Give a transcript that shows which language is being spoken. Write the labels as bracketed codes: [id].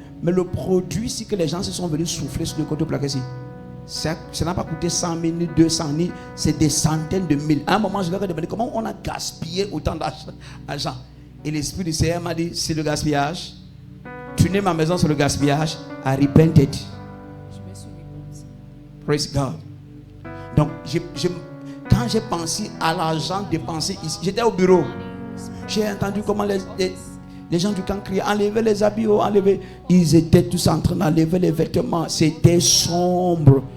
[fr] Mais le produit, c'est que les gens se sont venus souffler sur le contreplaqué. Ça n'a pas coûté 100 000, 200 000, c'est des centaines de mille. À un moment, je leur ai demandé comment on a gaspillé autant d'argent. Et l'Esprit du Seigneur m'a dit, c'est le gaspillage. Tu n'es ma maison sur le gaspillage. [en] I repented. Praise God. Donc, [fr] Quand j'ai pensé à l'argent dépensé ici, j'étais au bureau. J'ai entendu comment les gens du camp criaient, enlevez les habits, enlevez. Ils étaient tous en train d'enlever les vêtements. C'était sombre.